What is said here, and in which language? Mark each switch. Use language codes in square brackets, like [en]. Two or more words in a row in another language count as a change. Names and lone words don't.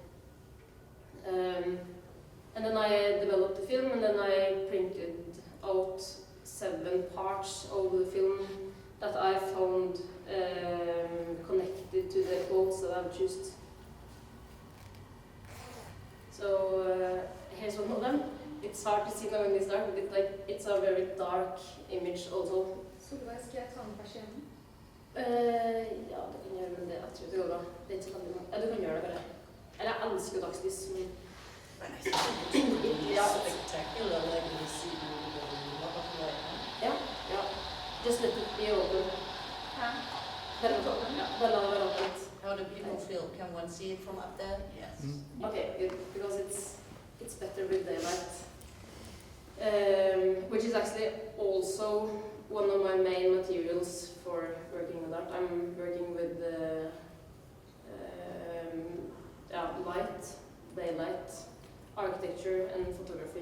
[en] And then I developed the film, and then I printed out 7 parts of the film that I found connected to the quotes that I've chosen. So here's one of them. It's hard to see now in this dark, but it's a very dark image also. [no] Solveig, skal jeg ta den på skjermen? Ja, du kan gjøre det. Jeg tror det går bra. Det er ikke så veldig mange. Ja, du kan gjøre det bare. Eller jeg elsker dagslys. Ja. [en] Spectacular, like you see a lot of light. [no] Ja, ja. [en] Just let it be open. [no] Her. Bare la det være åpent. [en] How do people feel? Can one see it from up there? Yes. Okay, good, because it's better with daylight. Which is actually also one of my main materials for working with art. I'm working with light, daylight, architecture and photography.